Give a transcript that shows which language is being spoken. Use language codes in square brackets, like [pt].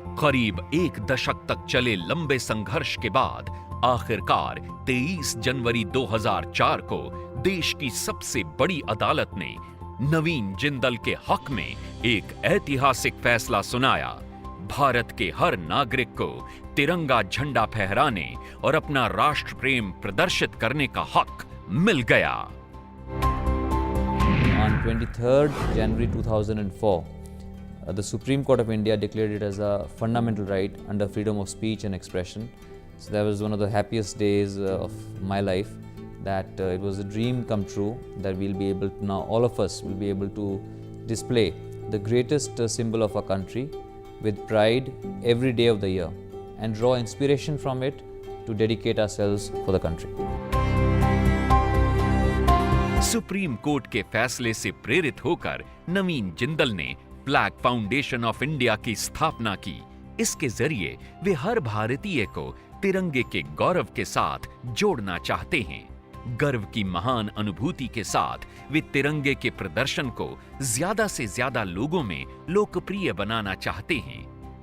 [hi] करीब 1 दशक तक चले लंबे संघर्ष के बाद आखिरकार 23 जनवरी 2004 को देश की सबसे बड़ी अदालत ने नवीन जिंदल के हक में एक ऐतिहासिक फैसला सुनाया। भारत के हर नागरिक को तिरंगा झंडा फहराने और अपना राष्ट्र प्रेम प्रदर्शित करने का हक मिल गया। [en] On 23rd January 2004, the Supreme Court of India declared it as a fundamental right under freedom of speech and expression. So that was one of the happiest days of my life, that it was a dream come true that we'll be able to, now all of us will be able to display the greatest symbol of our country with pride every day of the year and draw inspiration from it to dedicate ourselves for the country. [hi] Supreme court के फैसले से प्रेरित होकर नवीन जिंदल ने flag foundation of India की स्थापना की। इसके जरिए वे हर भारतीय को तिरंगे के गौरव के साथ जोड़ना चाहते हैं। गर्व की महान अनुभूति के साथ वे तिरंगे के प्रदर्शन को ज्यादा से ज्यादा लोगों में लोकप्रिय बनाना चाहते हैं।